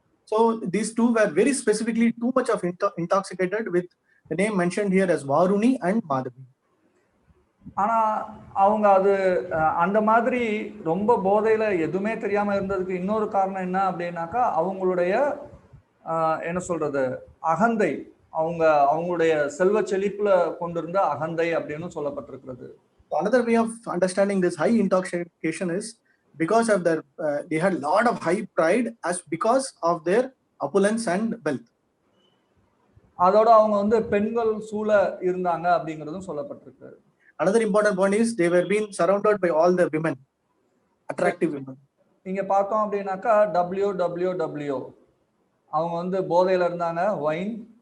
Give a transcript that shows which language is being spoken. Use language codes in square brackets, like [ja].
[en] So these two were very specifically too much of intoxicated with the name mentioned here as Varuni and Madhavi. [ta] ஆனா அவங்க அது அந்த மாதிரி ரொம்ப போதையில எதுவுமே தெரியாம இருந்ததுக்கு இன்னொரு காரணம் என்ன அப்படின்னாக்கா அவங்களுடைய என்ன சொல்றது அகந்தை, அவங்களுடைய செல்வ செழிப்புல கொண்டிருந்த அகந்தை அப்படின்னு சொல்லப்பட்டிருக்கிறது. [en] Another way of understanding this high intoxication is because of their they had a lot of high pride as because of their opulence and wealth. [ta] அதோட அவங்க வந்து பெண்கள் சூழ இருந்தாங்க அப்படிங்கிறதும் சொல்லப்பட்டிருக்கு. [en] Another important point is they were being surrounded by all the women, attractive women. [ta] இங்க பார்த்தோம் அப்படின்னாக்கா WWW அவங்க வந்து போதையில இருந்தாங்க, வைன்.